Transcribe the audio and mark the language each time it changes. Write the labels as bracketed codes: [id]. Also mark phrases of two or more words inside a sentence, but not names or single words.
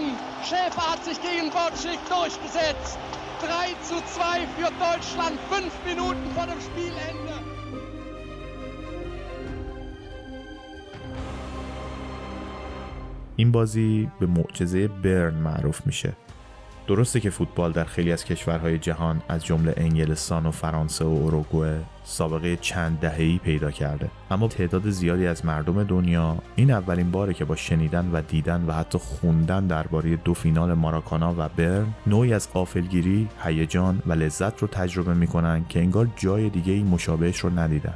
[de] Schäfer hat sich gegen Bocik durchgesetzt. 3:2 für Deutschland, 5 Minuten vor dem Spielende. [fa] این بازی به معجزه برن معروف میشه. درسته که فوتبال در خیلی از کشورهای جهان از جمله انگلستان و فرانسه و اوروگوئه سابقه چند دهه‌ای پیدا کرده، اما تعداد زیادی از مردم دنیا این اولین باره که با شنیدن و دیدن و حتی خوندن درباره 2 فینال ماراکانا و برن نوعی از غافلگیری، هیجان و لذت رو تجربه میکنن که انگار جای دیگه‌ای مشابهش رو ندیدن.